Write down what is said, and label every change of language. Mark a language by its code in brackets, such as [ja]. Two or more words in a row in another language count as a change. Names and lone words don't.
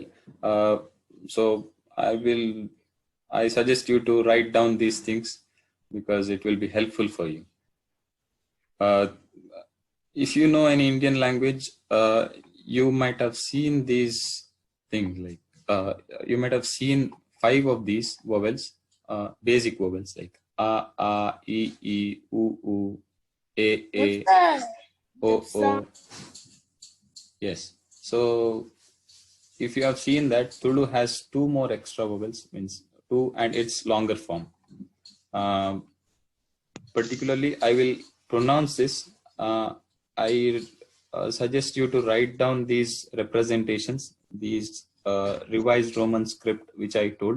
[en] So I suggest you to write down these things because it will be helpful for you. If you know any Indian language, you might have seen these things. Like you might have seen 5 of these vowels, basic vowels like a, e, u, a, o, o. Yes. So if you have seen that Tulu has two more extra vowels, means two, and its longer form. Particularly, I will pronounce this. I suggest you to write down these representations, these revised Roman script, which I told.